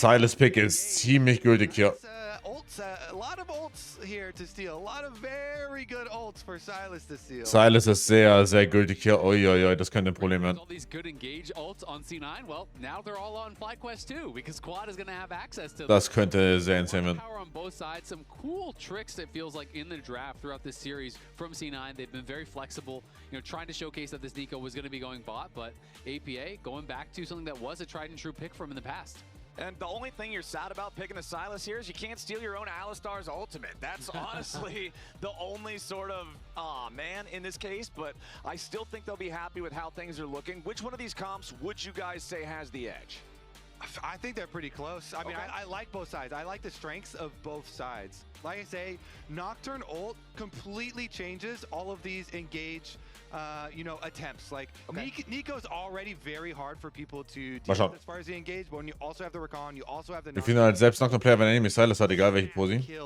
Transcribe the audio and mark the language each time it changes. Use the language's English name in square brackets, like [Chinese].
[German] Silas Pick ist ziemlich gültig hier. [English] A lot of ults here to steal. A lot of very good ults for Silas to steal. [German] Silas ist sehr, sehr gültig hier. Uiuiui, das könnte ein Problem werden. [English] All these good engage ults on C9. Well, now they're all on FlyQuest too, because Quad is going to have access to them. [German] Das könnte sehr insane werden. [English] Power on both sides. Some cool tricks, it feels like, in the draft throughout this series from C9. They've been very flexible, you know, trying to showcase that this Nico was going to be going bot, but APA going back to something that was a tried and true pick from in the past. And the only thing you're sad about picking a Silas here is you can't steal your own Alistar's ultimate. That's honestly the only sort of, aw man, in this case, but I still think they'll be happy with how things are looking. Which one of these comps would you guys say has the edge? I think they're pretty close. I mean, I like both sides. I like the strengths of both sides. Like I say, Nocturne ult completely changes all of these engage you know, attempts. Like Nico's already very hard for people to deal with as far as the engage, but when you also have the Recon, you also have the. [German] Wir finden halt selbst noch einen Player, wenn er nämlich Silas hat, egal welche Posi.